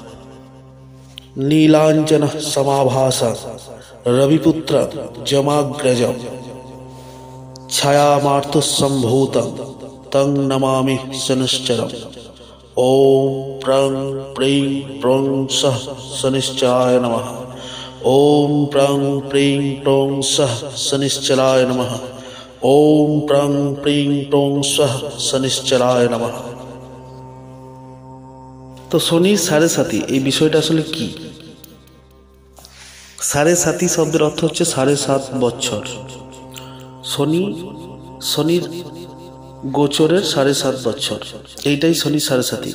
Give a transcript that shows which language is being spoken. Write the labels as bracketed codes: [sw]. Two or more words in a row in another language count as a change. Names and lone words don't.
[sa] নীলাঞ্জন সমাভাস রবিপুত্র যমাগ্রজ ছায়ামার্তসম্ভূত তং নমামি শনিশ্চরম। ওম প্রং প্রিং প্রং সঃ শনিশ্চরায় নমঃ। ওম প্রং প্রিং প্রং সঃ শনিশ্চরায় নমঃ। ওম প্রং প্রিং প্রং সঃ শনিশ্চরায় নমঃ। [bn] তো শনির 7.5 এই বিষয়টা আসলে কি? 7.5 শব্দের অর্থ হচ্ছে 7.5 বছর। শনির গোচরের 7.5 বছর, এইটাই শনির 7.5।